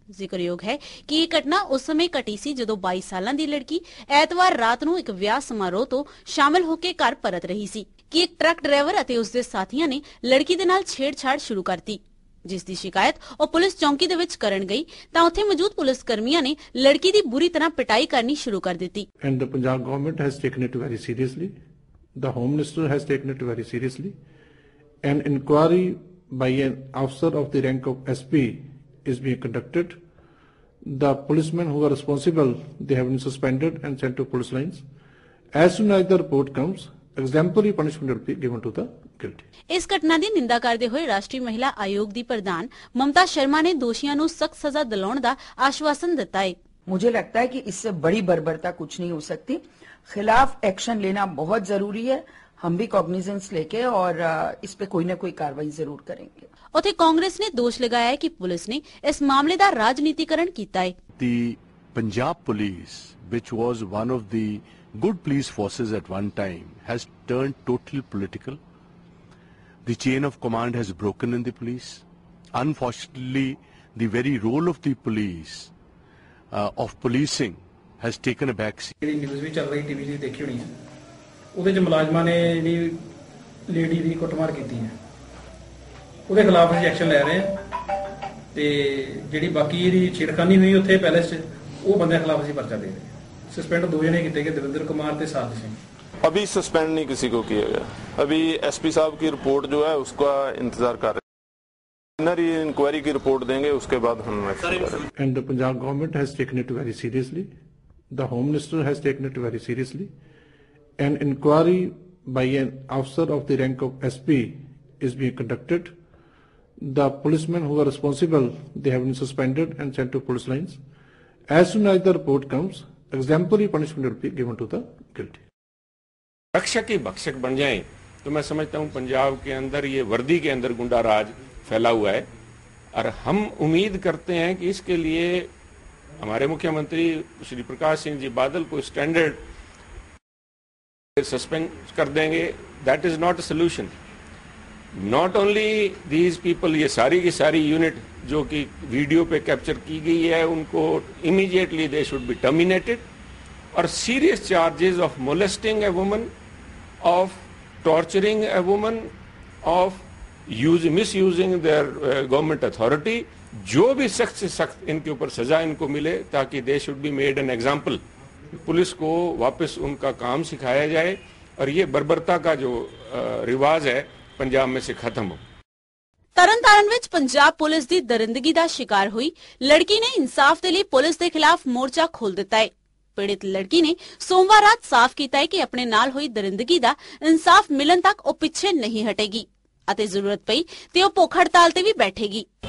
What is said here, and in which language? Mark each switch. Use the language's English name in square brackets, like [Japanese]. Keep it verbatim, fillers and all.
[Punjabi] ਜ਼ਿਕਰਯੋਗ ਹੈ ਕਿ ਇਹ ਘਟਨਾ ਉਸ ਸਮੇਂ ਘਟੀ ਸੀ ਜਦੋਂ ਬਾਈ ਸਾਲਾਂ ਦੀ ਲੜਕੀ ਐਤਵਾਰ ਰਾਤ ਨੂੰ ਇੱਕ ਵਿਆਹ ਸਮਾਰੋਹ ਤੋਂ ਸ਼ਾਮਲ ਹੋ ਕੇ ਘਰ ਪਰਤ ਰਹੀ ਸੀ ਕਿ ਇੱਕ ਟਰੱਕ ਡਰਾਈਵਰ ਅਤੇ ਉਸ ਦੇ ਸਾਥੀਆਂ ਨੇ ਲੜਕੀ ਦੇ ਨਾਲ ਛੇੜਛਾੜ ਸ਼ੁਰੂ ਕਰਤੀ, ਜਿਸ ਦੀ ਸ਼ਿਕਾਇਤ ਉਹ ਪੁਲਿਸ ਚੌਂਕੀ ਦੇ ਵਿੱਚ ਕਰਨ ਗਈ ਤਾਂ ਉੱਥੇ ਮੌਜੂਦ ਪੁਲਿਸ ਕਰਮੀਆਂ ਨੇ ਲੜਕੀ ਦੀ ਬੁਰੀ ਤਰ੍ਹਾਂ ਪਿਟਾਈ ਕਰਨੀ ਸ਼ੁਰੂ ਕਰ ਦਿੱਤੀ। [English] And the Punjab government has taken it very seriously. The Home Minister has taken it very seriously. An inquiry by an officer of the rank of S P is being conducted. The policemen who are responsible, they have been suspended and sent to police lines. As soon as the report comes, exemplary punishment will be given to the guilty. [Punjabi] ਇਸ ਘਟਨਾ ਦੀ ਨਿੰਦਾ ਕਰਦੇ ਹੋਏ ਰਾਸ਼ਟਰੀ ਮਹਿਲਾ ਆਯੋਗ ਦੀ ਪ੍ਰਧਾਨ ਮਮਤਾ ਸ਼ਰਮਾ ਨੇ ਦੋਸ਼ੀਆਂ ਨੂੰ ਸਖਤ ਸਜ਼ਾ ਦਿਲਾਉਣ ਦਾ ਆਸ਼ਵਾਸਨ ਦਿੱਤਾ ਹੈ। [Hindi] मुझे लगता है कि इससे बड़ी बर्बरता कुछ नहीं हो सकती। खिलाफ एक्शन लेना बहुत जरूरी है। हम भी कॉग्निजेंस लेके और इस पे कोई ना कोई कार्रवाई जरूर करेंगे। [Punjabi] ਉੱਥੇ ਕਾਂਗਰਸ ਨੇ ਦੋਸ਼ ਲਗਾਇਆ ਹੈ ਕਿ ਪੁਲਿਸ ਨੇ ਇਸ ਮਾਮਲੇ ਦਾ ਰਾਜਨੀਤੀਕਰਨ ਕੀਤਾ ਹੈ। [English] The Punjab police, which was one of the good police forces at one time, has turned totally political. The chain of command has broken in the police. Unfortunately, the very role of the police, uh, of policing, has taken a back seat. [Punjabi] ਜਿਹੜੀ news ਵੀ ਚੱਲ ਰਹੀ TV 'ਤੇ ਦੇਖੀ ਹੋਣੀ ਹੈ, ਉਹਦੇ 'ਚ ਮੁਲਾਜ਼ਮਾਂ ਨੇ ਜਿਹੜੀ ਲੇਡੀ ਦੀ ਕੁੱਟਮਾਰ ਕੀਤੀ ਹੈ ਉਹਦੇ ਖਿਲਾਫ ਅਸੀਂ ਐਕਸ਼ਨ ਲੈ ਰਹੇ ਹਾਂ ਤੇ ਜਿਹੜੀ ਬਾਕੀ ਇਹਦੀ ਛੇੜਖਾਨੀ ਹੋਈ ਉੱਥੇ ਪੈਲੇਸ 'ਚ ਉਹ ਬੰਦਿਆਂ ਖਿਲਾਫ ਅਸੀਂ ਪਰਚਾ ਦੇ ਰਹੇ ਹਾਂ। ਸਸਪੈਂਡ ਦੋ ਜਣੇ ਕੀਤੇ ਗਏ, ਦਵਿੰਦਰ ਕੁਮਾਰ ਤੇ ਸਾਧ ਸਿੰਘ। [Hindi] अभी सस्पेंड नहीं किसी को किया गया। अभी एसपी साहब की रिपोर्ट जो है उसका इंतजार कर रहे हैं। इंक्वायरी की रिपोर्ट देंगे, उसके बाद हम एक्शन करेंगे। [English] And the Punjab government has taken it very seriously. The Home Minister has taken it very seriously. An inquiry by an officer of the rank of S P is being conducted. The policemen who are responsible, they have been suspended and sent to police lines. As soon as the report comes, exemplary punishment will be given to the guilty. [Hindi] रक्षक ही भक्षक बन जाएं तो मैं समझता हूं पंजाब के अंदर ये वर्दी के अंदर गुंडा राज फैला हुआ है। और हम उम्मीद करते हैं कि इसके लिए हमारे मुख्यमंत्री श्री प्रकाश सिंह जी बादल को स्टैंडर्ड सस्पेंड कर देंगे। [English] That is not a solution. Not only these people, [Hindi] ये सारी की सारी यूनिट जो कि वीडियो पे कैप्चर की गई है उनको immediately [English] they should be terminated और serious charges of molesting a woman, of torturing a woman, of use, misusing their uh, government authority, [Hindi] जो भी सख्त से सख्त इनके ऊपर सजा इनको मिले ताकि [English] they should be made an example। [Hindi] Police को वापस उनका काम सिखाया जाए और ये बर्बरता का जो uh, रिवाज है पंजाब में से खत्म हो। [Punjabi] ਤਰਨਤਾਰਨ ਵਿੱਚ ਪੰਜਾਬ ਪੁਲਿਸ ਦੀ ਦਰਿੰਦਗੀ ਦਾ ਸ਼ਿਕਾਰ ਹੋਈ ਲੜਕੀ ਨੇ ਇਨਸਾਫ ਦੇ ਲਈ ਪੁਲਿਸ ਦੇ ਖਿਲਾਫ ਮੋਰਚਾ ਖੋਲ੍ਹ ਦਿੱਤਾ ਹੈ। ਪੀੜਿਤ ਲੜਕੀ ਨੇ ਸੋਮਵਾਰ ਰਾਤ ਸਾਫ਼ ਕੀਤਾ ਹੈ ਕਿ ਆਪਣੇ ਨਾਲ ਹੋਈ ਦਰਿੰਦਗੀ ਦਾ ਇਨਸਾਫ ਮਿਲਣ ਤੱਕ ਉਹ ਪਿੱਛੇ ਨਹੀਂ ਹਟੇਗੀ ਅਤੇ ਜ਼ਰੂਰਤ ਪਈ ਤੇ ਉਹ ਭੁੱਖ ਹੜਤਾਲ ਤੇ ਵੀ ਬੈਠੇਗੀ।